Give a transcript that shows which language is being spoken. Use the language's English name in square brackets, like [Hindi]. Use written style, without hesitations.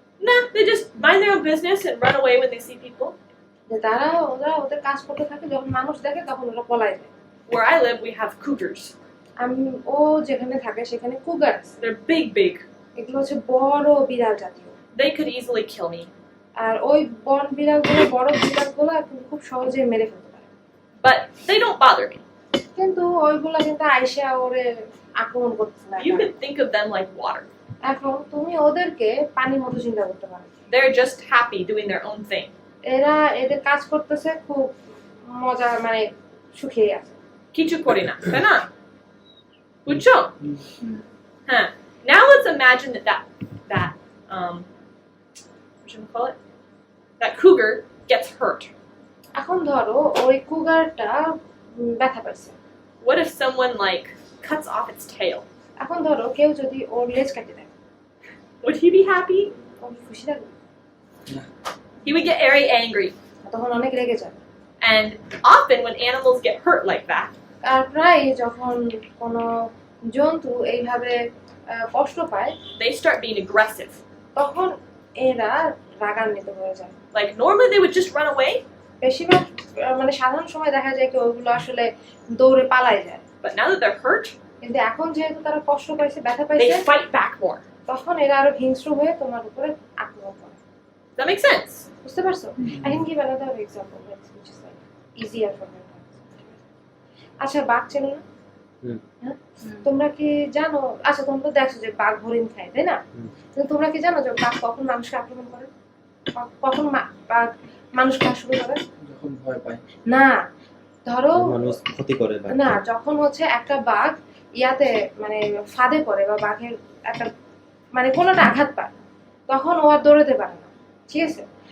[English] Nah, they just mind their own business and run away when they see people. [Bangla] যে ওরা ওদের কাজ করতে থাকে, যখন মানুষ দেখে তখন ওরা পলায় যায়। [English] Where I live, we have cougars. [Bangla] ও যেখানে থাকে সেখানে কুগার আছে। [English] They're big, big. [Bangla] এগুলো হচ্ছে বড় বিড়াল জাতীয়। [English] They could easily kill me. [Bangla] আর ওই বড় বিড়ালগুলো খুব সহজে মেরে ফেলতে পারে। [English] But they don't bother me. [Bangla] কিন্তু ওইগুলো কিন্তু আইসা ওরে আক্রমণ করতে না। [English] You can think of them like water. [Bangla] এখন তুমি ওদেরকে পানির মতো চিন্তা করতে পারো। [English] They're just happy doing their own thing. [Bangla] এদের কাজ করতেছে খুব মজা, মানে সুখে আছে। Kichu korina, তাই না? বুঝছো? Huh. [English] Now let's imagine that what should we call it? That cougar gets hurt. [Bangla] এখন ধরো ওই কুগারটা ব্যথা পাইছে। [English] What if someone like cuts off its tail? [Bangla] এখন ধরো কেউ যদি ওর লেজ কেটে দেয়, [English] Would he be happy? [Bangla] ও কি খুশি থাকবে? [English] He would get very angry. [Bangla] তখন অনেক রেগে যাবে। [English] And often when animals get hurt like that, [Bangla] আর প্রায় যখন কোনো জন্তু এইভাবে কষ্ট পায়, [English] they start being aggressive. [Bangla] তখন এরা রাগান্বিত হয়ে যায়। [English] Like normally they would just run away, [Bangla] বেশিরভাগ মানে সাধারণ সময় দেখা যায় কি ওইগুলো আসলে দৌড়ে পালায় যায়, [English] but now that they're hurt, [Bangla] কিন্তু এখন যেহেতু তারা কষ্ট পাইছে, ব্যথা [English] they [Bangla] পাইছে, [English] fight back more. [Bangla] তখন এরা আরো হিংস্র হয়ে তোমার উপরে আক্রমণ করে। [English] Does that make sense? [Bangla] বুঝতে পারছো? [English] I can give another example which is like easier for me. [Bangla] আচ্ছা, বাঘ চেনো না? হ্যাঁ? তোমরা কি জানো, আচ্ছা তোমরা তো দেখছো যে বাঘ হরিণ খায়, তাই না? কিন্তু তোমরা কি জানো যে বাঘ কখন মানুষকে আক্রমণ করে? কখন বাঘ মানুষ খাওয়া শুরু করে? যখন ভয় পায়। না, ধরো মানুষ ক্ষতি করে বা না, যখন হচ্ছে একটা বাঘ ইয়াতে মানে ফাঁদে পড়ে বা বাঘের একটা মানে কোনোটা আঘাত পায়, তখন ও আর দৌড়াতে পারে না, ঠিক আছে?